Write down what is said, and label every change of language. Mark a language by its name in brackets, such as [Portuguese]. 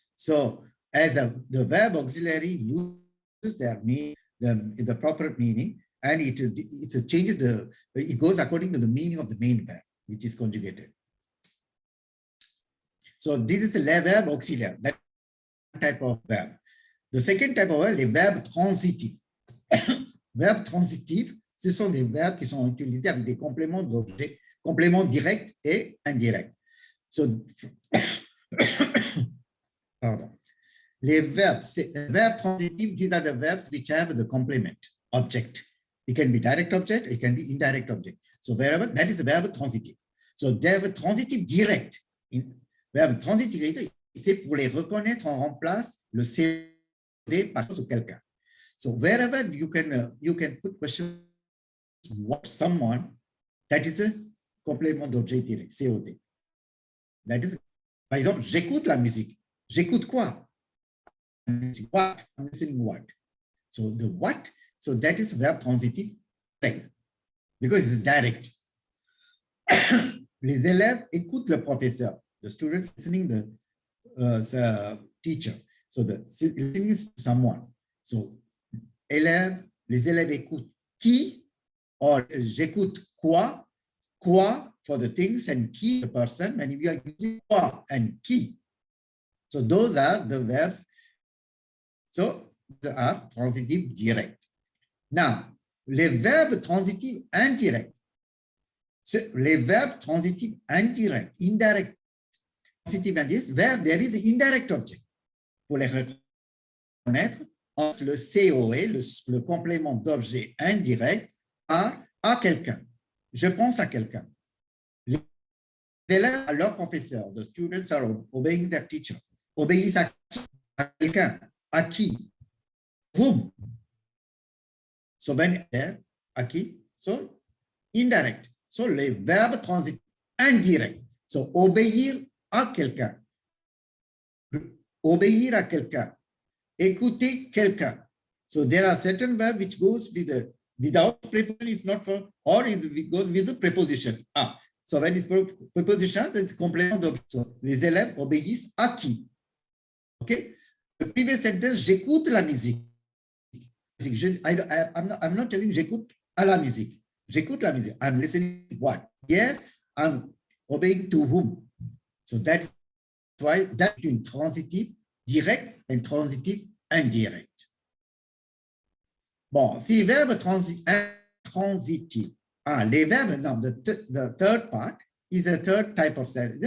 [English] So as the verb auxiliary loses their meaning, the proper meaning, and it changes it goes according to the meaning of the main verb, which is conjugated. So this is a verb auxiliary, that type of verb. The second type of verb, [French] les verbes transitifs. Verbes transitifs, ce sont des verbes qui sont utilisés avec des compléments d'objet, compléments directs et indirects. [English] So, pardon. [French] Les verbes transitifs, [English] these are the verbs which have the complement object. It can be direct object, it can be indirect object. So wherever, that is a verbe transitif. So verbe transitif direct. [French] Verbe transitif direct, c'est pour les reconnaître, on remplace le CD par quelqu'un. [English] So wherever you can put questions what someone, that is a complément d'objet direct, COD. That is, [French] par exemple, j'écoute la musique. J'écoute quoi? [English] What? I'm listening what? So the what? So that is verb transitif direct, because it's direct. [French] Les élèves écoutent le professeur. [English] The students listening the teacher. So the listening is someone. So [French] les élèves écoutent qui, [English] or [French] j'écoute quoi [English] for the things, and qui the person, and we are using quoi and qui. So those are the verbs. So they are transitive direct. Now, [French] les verbes transitifs indirects. Les verbes transitifs indirects, [English] indirect, transitive indirect, where there is an indirect object. [French] Pour les reconnaître, le COE, le complément d'objet indirect, à quelqu'un. Je pense à quelqu'un. Les élèves à leur professeur. [English] The students are obeying their teacher. [French] Obéissent à quelqu'un. À qui? Whom? [English] So when there, [French] à qui? [English] So indirect. [French] So les verbes transitifs indirects. So obéir à quelqu'un. Obéir à quelqu'un. Écouter quelqu'un. [English] So there are certain verbs which goes with without preposition is not for, or it goes with the preposition. So when it's preposition, it's complément d'objet. [French] So les élèves obéissent à qui? Okay. [English] The previous sentence, [French] j'écoute la musique. [English] I'm not telling [French] j'écoute à la musique. J'écoute la musique. [English] I'm listening to what? Here, I'm obeying to whom? So that's why that between transitive direct and transitive indirect. [French] Bon, si verbe transitif. Les verbes, [English] no, the third part is a third type of sentence.